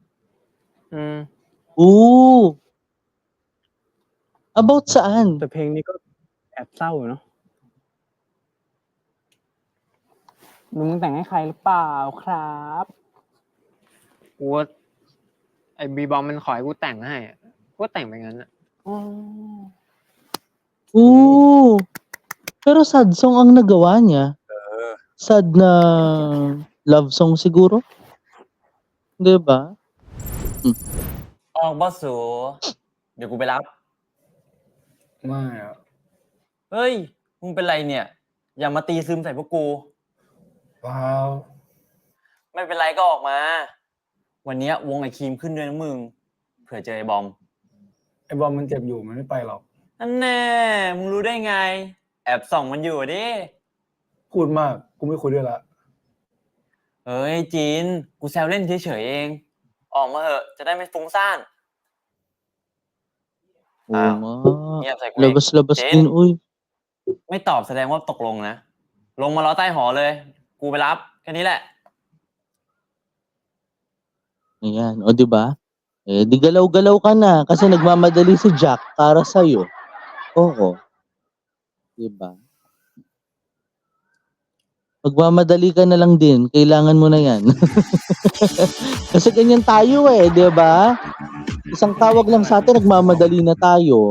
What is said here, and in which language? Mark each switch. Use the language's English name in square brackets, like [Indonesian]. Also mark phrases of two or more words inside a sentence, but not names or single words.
[Filipino] Ooh. About saan? [Thai] แต่เพลงนี้ก็แอบเศร้าอยู่เนาะมึงแต่งให้ใครหรือเปล่าครับ กูว่าไอ้บีบอมมันขอให้กูแต่งให้อะกูก็แต่งไปงั้นอะ Ooh. [Filipino] Pero [English] sad song [Filipino] ang nagawa niya. Sad na [English] love song [Filipino] siguro? 'Di ba? [Thai] ออกบอสสูเดี๋ยวกูไปรับ ไม่อะ เฮ้ย มึงเป็นไรเนี่ย อย่ามาตีซึมใส่พวกกู เปล่า ไม่เป็นไรก็ออกมา วันเนี้ยวงไอครีมขึ้นด้วยนะมึง เผื่อเจอไอ้บอม ไอบอมมันเจ็บอยู่มันไม่ไปหรอก นั่นแน่ มึงรู้ได้ไง แอบส่องมันอยู่ดิ พูดมากกูไม่คุยด้วยละ เฮ้ยจีน กูแซวเล่นเฉยๆเอง ออกมาเหอะ จะได้ไม่ฟุ้งซ่าน [Filipino] Oo Ah, nga. [Thai] เงียบใส่กูเอง [Filipino] Labas-labas เจน din, uy. [Thai] ไม่ตอบแสดงว่าตกลงนะ ลงมารอใต้หอเลย กูไปรับ แค่นี้แหละ [Filipino] Ayan, o 'di ba? Eh, di galaw-galaw ka na kasi nagmamadali si Jack para sa'yo. Oo. 'Di ba? Magmamadali ka na lang din, kailangan mo na 'yan. Kasi ganyan tayo eh, 'di ba? Isang tawag lang sa atin nagmamadali na tayo.